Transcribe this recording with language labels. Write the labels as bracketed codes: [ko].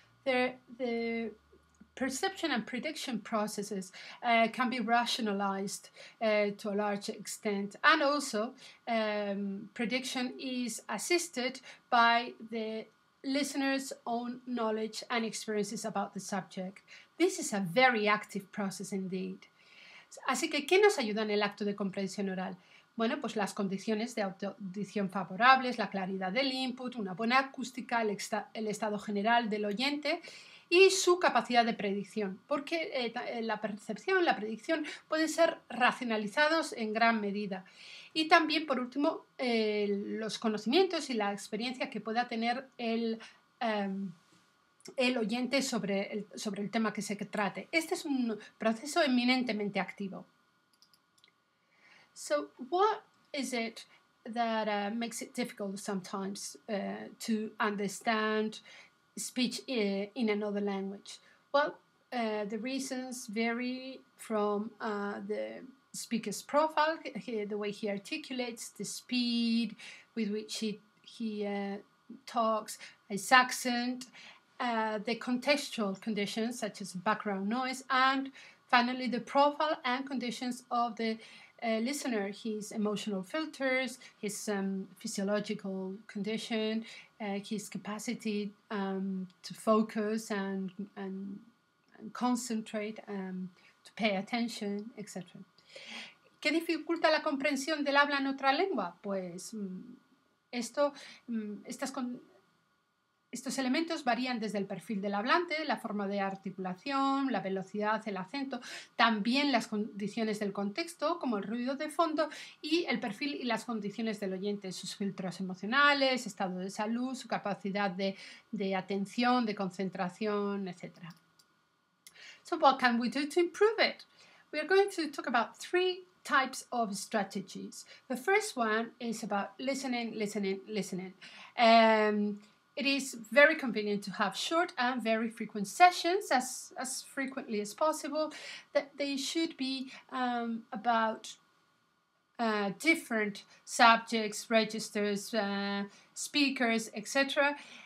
[en] The perception and prediction processes can be rationalized to a large extent, and also prediction is assisted by the listener's own knowledge and experiences about the subject. This is a very active process indeed. [es] Así que, ¿qué nos ayuda en el acto de comprensión oral? Bueno, pues las condiciones de audición favorables, la claridad del input, una buena acústica, el estado general del oyente y su capacidad de predicción, porque la percepción, la predicción pueden ser racionalizados en gran medida. Y también, por último, los conocimientos y la experiencia que pueda tener el oyente sobre el tema que se trate. Este es un proceso eminentemente activo. [en] So, what is it that makes it difficult sometimes to understand speech in another language? Well, the reasons vary from the speaker's profile, the way he articulates, the speed with which he talks, his accent, the contextual conditions such as background noise, and finally the profile and conditions of the listener, his emotional filters, his physiological condition, his capacity to focus and concentrate, to pay attention, etc. [es] ¿Qué dificulta la comprensión del habla en otra lengua? Pues estos elementos varían desde el perfil del hablante, la forma de articulación, la velocidad, el acento, también las condiciones del contexto, como el ruido de fondo, y el perfil y las condiciones del oyente, sus filtros emocionales, estado de salud, su capacidad de atención, de concentración, etc. [en] So what can we do to improve it? we are going to talk about 3 types of strategies. The first one is about listening. It is very convenient to have short and very frequent sessions, as frequently as possible. That they should be about different subjects, registers, speakers, etc.